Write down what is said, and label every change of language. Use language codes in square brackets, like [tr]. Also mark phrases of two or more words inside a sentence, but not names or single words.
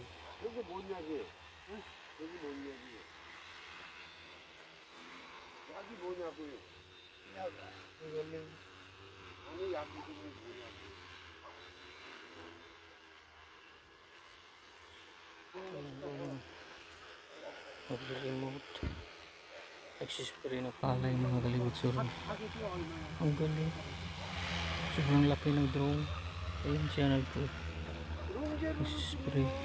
[ko] 여기 뭐냐고. 응? 여기 뭐냐고. 약이 뭐냐고요. 약. 이거는. 아니 약 이름이 뭐냐고. [tl] Mag-remote. Nagsispray na palay mga kalibot suroy. Ang galing. Sobrang laki ng drone. Ayun siya nagsispray.